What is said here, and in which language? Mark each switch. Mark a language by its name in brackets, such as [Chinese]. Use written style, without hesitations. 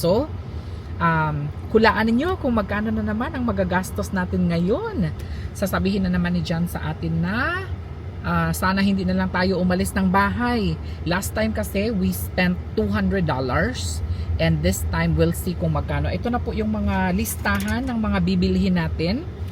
[Filipino] So, hulaan ninyo kung magkano na naman ang magagastos natin ngayon. Sasabihin na naman ni John sa atin na sana hindi na lang tayo umalis ng bahay. [English] Last time kasi we spent $200 and this time we'll see [Filipino] kung magkano. Ito na po yung mga listahan ng mga bibilihin natin.